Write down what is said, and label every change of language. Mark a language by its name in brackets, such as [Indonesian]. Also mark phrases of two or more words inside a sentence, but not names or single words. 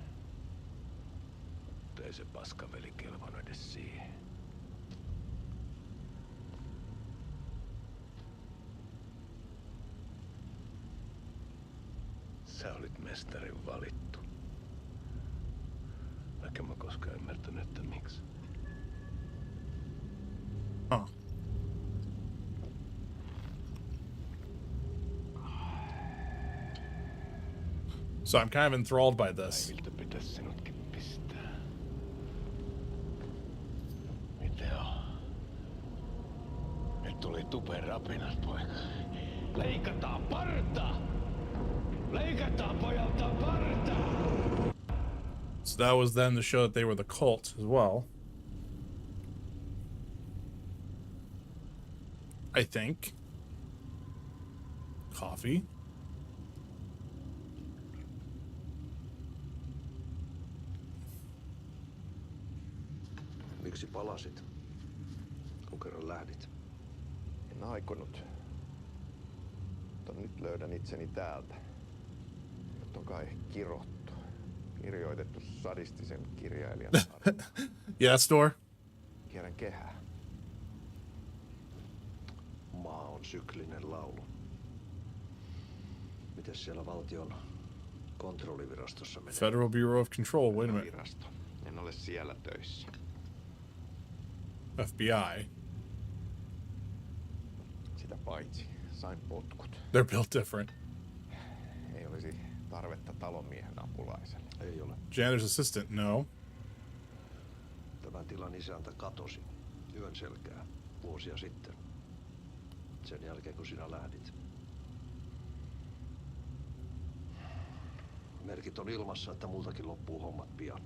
[Finnish] Mutta ei se paskaveli kelvannut edes siihen. Sä olit mestarin valittu. Vaikka mä koskaan ymmärtänyt, että miksi. Huh. [English] So I'm kind of enthralled by this. [Finnish] Päiviltä pitäis sinutkin pistää. Mitä on? Nyt tuli tupen rapinat, poika. Leikataan parta! [English] So that was then to show that they were the cult as well. I think. Coffee. [Finnish] Miksi palasit, kun kerran lähdit? En aikonut. Mutta nyt löydän itseni täältä. Nyt on kai kirottu. Kirjoitettu sadistisen kirjailijan tarina. [English] Yeah, store. [Finnish] Kierrän kehää. Maa on syklinen laulu. Mites siellä valtion kontrollivirastossa menee? [English] Federal Bureau of Control, wait a minute. [Finnish] Virasto. En ole siellä töissä. FBI. Sitä paitsi sain potkut. [English] They're built different. [Finnish] Ei olisi tarvetta talonmiehen apulaiselle. Ei ole. [English] Janitor's assistant, no. [Finnish] Tämän tilan isäntä katosi yön selkää vuosia sitten. Sen jälkeen kun sinä lähdit. Merkit on ilmassa, että multakin loppuu hommat pian.